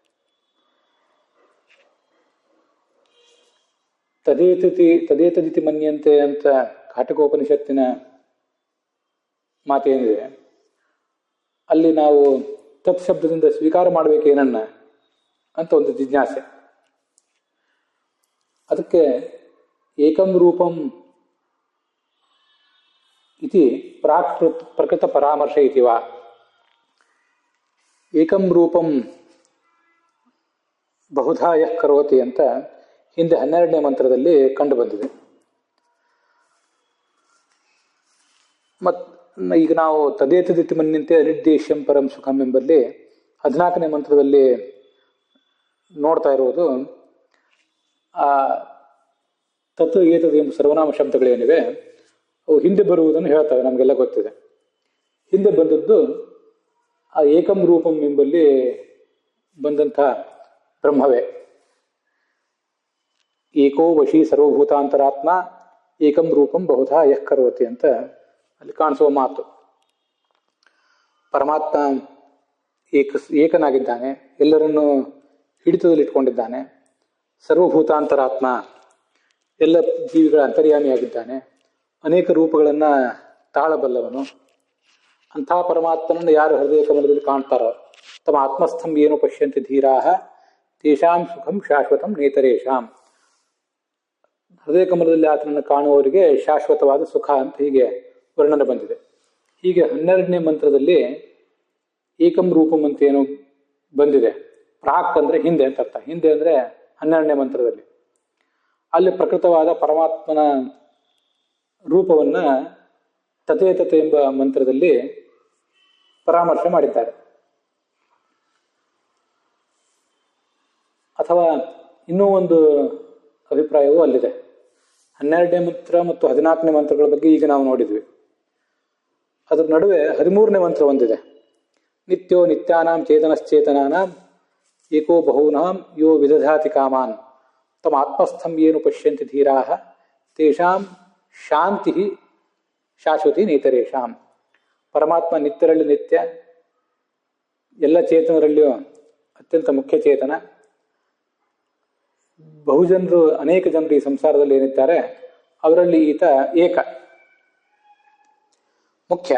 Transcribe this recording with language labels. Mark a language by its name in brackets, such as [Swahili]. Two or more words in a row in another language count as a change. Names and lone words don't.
[Sanskrit] ತದೇತದಿತಿ ಮನ್ಯಂತೆ [Kannada] ಅಂತ ಕಾಠಕೋಪನಿಷತ್ತಿನ ಮಾತೇನಿದೆ, ಅಲ್ಲಿ ನಾವು ತತ್ ಶಬ್ದದಿಂದ ಸ್ವೀಕಾರ ಮಾಡಬೇಕೇನನ್ನ ಅಂತ ಒಂದು ಜಿಜ್ಞಾಸೆ. [Sanskrit] ಅದಕ್ಕೆ ಏಕಂ ರೂಪಂ ಇತಿ ಪ್ರಾಕ್ ಪ್ರಕೃತ ಪರಾಮರ್ಶ ಇತಿವ, ಏಕಂ ರೂಪಂ ಬಹುಧಾ ಯಃ ಕರೋತಿ [Kannada] ಅಂತ ಹಿಂದೆ 12ನೇ ಮಂತ್ರದಲ್ಲಿ ಕಂಡು ಬಂದಿದೆ. ಈಗ ನಾವು [Sanskrit] ತದೇತದಿತಿ ಮನ್ಯಂತೆ ಅನಿರ್ದೇಶ್ಯಂ ಪರಂ ಸುಖಂ [Kannada] ಎಂಬಲ್ಲಿ 14ನೇ ಮಂತ್ರದಲ್ಲಿ ನೋಡ್ತಾ ಇರುವುದು ಆ [Sanskrit] ತತ್ ಏತದ್ [Kannada] ಎಂಬ ಸರ್ವನಾಮ ಶಬ್ದಗಳೇನಿವೆ ಅವು ಹಿಂದೆ ಬರುವುದನ್ನು ಹೇಳ್ತವೆ, ನಮಗೆಲ್ಲ ಗೊತ್ತಿದೆ. ಹಿಂದೆ ಬಂದದ್ದು ಆ [Sanskrit] ಏಕಂ ರೂಪಂ [Kannada] ಎಂಬಲ್ಲಿ ಬಂದಂಥ ಬ್ರಹ್ಮವೇ. [Sanskrit] ಏಕೋ ವಶಿ ಸರ್ವಭೂತಾಂತರಾತ್ಮ ಏಕಂ ರೂಪಂ ಬಹುಧಾ ಯಃ ಕರೋತಿ [Kannada] ಅಂತ ಅಲ್ಲಿ ಕಾಣಿಸುವ ಮಾತು. ಪರಮಾತ್ಮ ಏಕನಾಗಿದ್ದಾನೆ, ಎಲ್ಲರನ್ನೂ ಹಿಡಿತದಲ್ಲಿಟ್ಕೊಂಡಿದ್ದಾನೆ. ಸರ್ವಭೂತಾಂತರಾತ್ಮ, ಎಲ್ಲ ಜೀವಿಗಳ ಅಂತರ್ಯಾಮಿಯಾಗಿದ್ದಾನೆ. ಅನೇಕ ರೂಪಗಳನ್ನು ತಾಳಬಲ್ಲವನು. ಅಂಥ ಪರಮಾತ್ಮನನ್ನು ಯಾರು ಹೃದಯ ಕಮಲದಲ್ಲಿ ಕಾಣ್ತಾರೋ [Sanskrit] ತಮ್ಮ ಆತ್ಮಸ್ಥಂ ಏನು ಪಶ್ಯಂತಿ ಧೀರಾಹ ತೇಷಾಂ ಸುಖಂ ಶಾಶ್ವತಂ ನೇತರೇಶಾಂ. [Kannada] ಹೃದಯ ಕಮಲದಲ್ಲಿ ಆತನನ್ನು ಕಾಣುವವರಿಗೆ ಶಾಶ್ವತವಾದ ಸುಖ ಅಂತ ಹೀಗೆ ವರ್ಣನೆ ಬಂದಿದೆ. ಹೀಗೆ 12ನೇ ಮಂತ್ರದಲ್ಲಿ [Sanskrit] ಏಕಂ ರೂಪಂ [Kannada] ಅಂತ ಏನು ಬಂದಿದೆ, ಪ್ರಾಕ್ ಅಂದರೆ ಹಿಂದೆ ಅಂತ ಅರ್ಥ. ಹಿಂದೆ ಅಂದರೆ 12ನೇ ಮಂತ್ರದಲ್ಲಿ ಅಲ್ಲಿ ಪ್ರಕೃತವಾದ ಪರಮಾತ್ಮನ ರೂಪವನ್ನು ತಥೇತತೆ ಎಂಬ ಮಂತ್ರದಲ್ಲಿ ಪರಾಮರ್ಶೆ ಮಾಡಿದ್ದಾರೆ. ಅಥವಾ ಇನ್ನೂ ಒಂದು ಅಭಿಪ್ರಾಯವೂ ಅಲ್ಲಿದೆ. 12ನೇ ಮಂತ್ರ ಮತ್ತು 14ನೇ ಮಂತ್ರಗಳ ಬಗ್ಗೆ ಈಗ ನಾವು ನೋಡಿದ್ವಿ. ಅದರ ನಡುವೆ 13ನೇ ಮಂತ್ರ ಒಂದಿದೆ. [Sanskrit] ನಿತ್ಯೋ ನಿತ್ಯಾನಾಂ ಚೇತನಶ್ಚೇತನಾನಾಂ ಏಕೋ ಬಹೂನಾಂ ಯೋ ವಿದಧಾತಿ ಕಾಮಾನ್ ತಮ್ಮ ಆತ್ಮಸ್ಥಂ ಏನು ಪಶ್ಯಂತಿ ಧೀರಾಹ ತೇಷಾಂ ಶಾಂತಿ ಶಾಶ್ವತಿ ನೇತರೇಶಾಂ. [Kannada] ಪರಮಾತ್ಮ ನಿತ್ಯರಲ್ಲಿ ನಿತ್ಯ, ಎಲ್ಲ ಚೇತನರಲ್ಲಿಯೂ ಅತ್ಯಂತ ಮುಖ್ಯ ಚೇತನ. ಬಹುಜನರು, ಅನೇಕ ಜನರು ಈ ಸಂಸಾರದಲ್ಲಿ ಏನಿದ್ದಾರೆ ಅವರಲ್ಲಿ ಈತ ಏಕ ಮುಖ್ಯ.